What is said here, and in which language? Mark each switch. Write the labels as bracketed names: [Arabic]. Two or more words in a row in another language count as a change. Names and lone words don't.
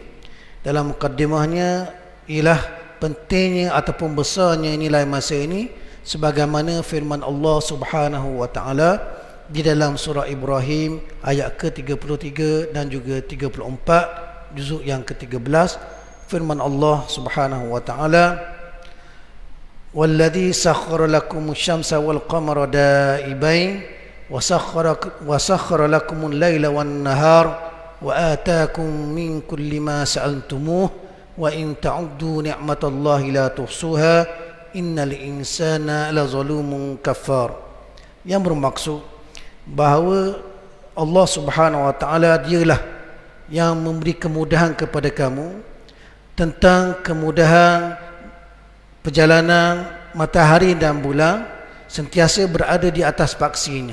[Malay] Dalam mukaddimahnya ialah pentingnya ataupun besarnya nilai masa ini, sebagaimana firman [Arabic] الله سبحانه وتعالى [Malay] di dalam surah Ibrahim ayat ke-33 dan juga 34, juzuk yang ke-13. [Arabic] Firman الله سبحانه وتعالى والذي سخر لكم الشمس والقمر دائبين وسخر لكم الليل والنهار وآتاكم من كل ما سألتموه وإن تعدوا نعمة الله لا تحصوها إن الإنسان لظلوم كفار." [Malay] Yang bermaksud bahawa [Arabic] الله سبحانه وتعالى [Malay] dialah yang memberi kemudahan kepada kamu tentang kemudahan perjalanan matahari dan bulan sentiasa berada di atas paksinya.